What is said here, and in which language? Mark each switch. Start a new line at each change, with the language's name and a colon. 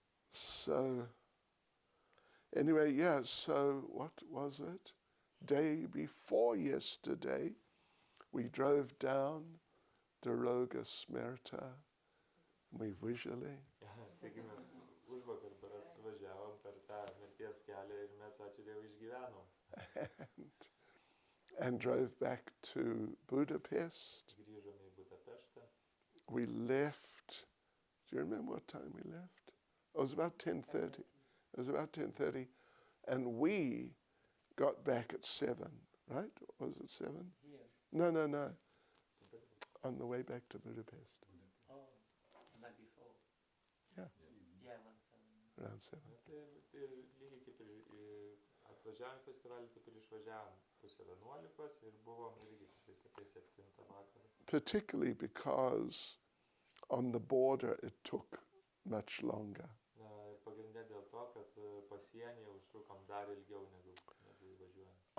English: So, anyway, yeah, so what was it? Day before yesterday, we drove down Daroga Smerta, we visually.
Lithuanian: Taigi mes užvakar berods važiavom per tą mirties kelią ir mes, ačiū Dievui, išgyvenom.
English: And drove back to Budapest.
Lithuanian: Grįžome į Budapeštą.
English: We left, do you remember what time we left? It was about 10:30. It was about 10:30. And we got back at 7, right? Was it 7? Here. No. On the way back to Budapest. Oh, the night before. Yeah. Yeah, Around 7.
Lithuanian: Tai lygiai kaip ir atvažiavom į festivalį, taip ir išvažiavom 10:30 ir buvom irgi apie 7 vakarą.
English: Particularly because on the border it took much longer.
Lithuanian: Pagrindė dėl to, kad pasienyje užtrukom dar ilgiau negu įvažiuojant.